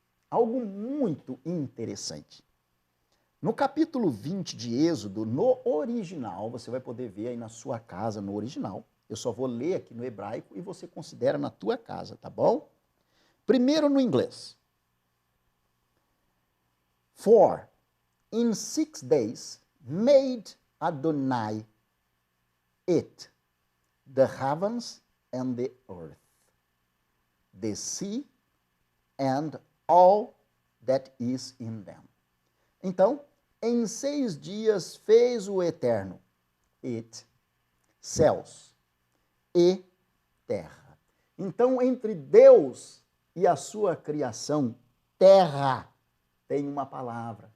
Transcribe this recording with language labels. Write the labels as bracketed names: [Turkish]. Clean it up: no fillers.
[Portuguese] Algo muito interessante. No capítulo 20 de Êxodo, no original, você vai poder ver aí na sua casa, no original. Eu só vou ler aqui no hebraico e você considera na tua casa, tá bom? Primeiro no inglês. [English] For in 6 days made Adonai it, the heavens and the earth, the sea and all that is in them. [Portuguese] Então, em 6 dias fez o Eterno, céus e terra. Então, entre Deus e a sua criação, terra, tem uma palavra.